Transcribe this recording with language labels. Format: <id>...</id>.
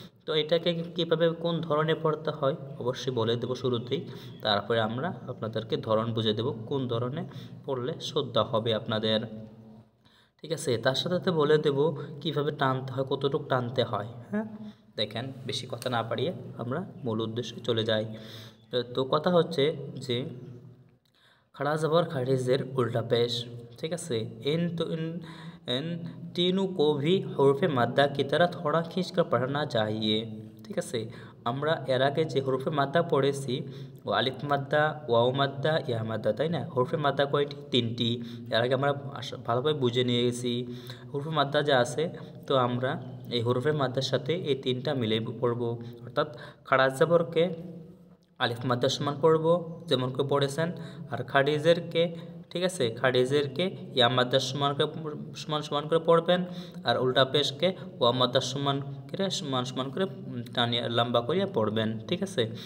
<bn>তো এটাকে কীভাবে কোন ধরনের পড়তে হয় অবশ্যই বলে দেবো শুরুতেই, তারপরে আমরা আপনাদেরকে ধরন বুঝে দেব কোন ধরনে পড়লে শুদ্ধ হবে আপনাদের, ঠিক আছে। তার সাথে সাথে বলে দেব কিভাবে টানতে হয়, কতটুকু টানতে হয়। হ্যাঁ, দেখেন বেশি কথা না পারিয়ে আমরা মূল উদ্দেশ্যে চলে যাই। তো কথা হচ্ছে যে</bn> <hi>खड़ा ज़बर खड़े ज़ेर उल्टा पेश, ठीक है। इन तीनों को भी हरुफ़े मद्दा की तरह थोड़ा खींच कर पढ़ना चाहिए, ठीक है।</hi> <bn>আমরা এর আগে যে হরফে মাদ্দা পড়েছি ও আলিফ মাদ্দা, ওয়াও মাদ্দা, ইয়া মাদ্দা, তাই না? হরফে মাদ্দা কয়টি? 3টি। এর আগে আমরা ভালোভাবে বুঝে নিয়ে গেছি হরফে মাদ্দা যা আছে। তো আমরা এই হরফে মাদ্দার সাথে এই 3টা মিলে পড়ব, অর্থাৎ খাড়া জবরকে আলিফ মাদ্দার সমান পড়ব যেমন করে পড়েছেন, আর খাড়িজেরকে, ঠিক আছে, খাড়িজেরকে ইয়া মাদ্দার সমান করে পড়বেন, আর উল্টা পেশকে ওয়া মাদ্দার সমান করে টানিয়ে লম্বা করিয়া পড়বেন, ঠিক আছে।</bn>